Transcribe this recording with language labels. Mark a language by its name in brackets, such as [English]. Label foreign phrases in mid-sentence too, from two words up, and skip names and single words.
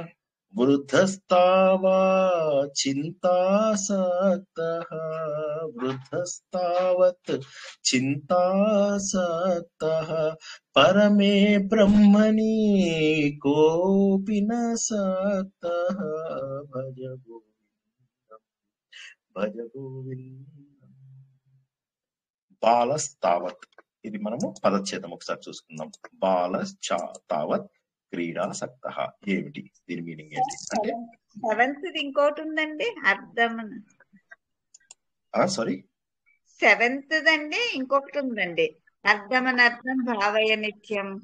[Sanskrit] वृद्धस्तावत् चिन्तासक्तः वृद्धस्तावत् चिन्तासक्तः परमे ब्रह्मणि कोऽपि न सक्तः भज गोविन्दम् భజ గోవిందం. [Telugu] బాలస్తావత్, ఇది మనము పదచ్ఛేదం ఒకసారి చూసుకుందాం. [Sanskrit] బాలశ్చాతావత్ క్రీడాసక్త [Telugu] ఏమిటి, దీని మీనింగ్ ఏంటి అంటే సెవెంత్ ఇంకోటి ఉందండి అర్థం. సారీ సెవెంత్ అండి ఇంకొకటి ఉందండి [Sanskrit] అర్థమనర్థం భావయ నిత్యం.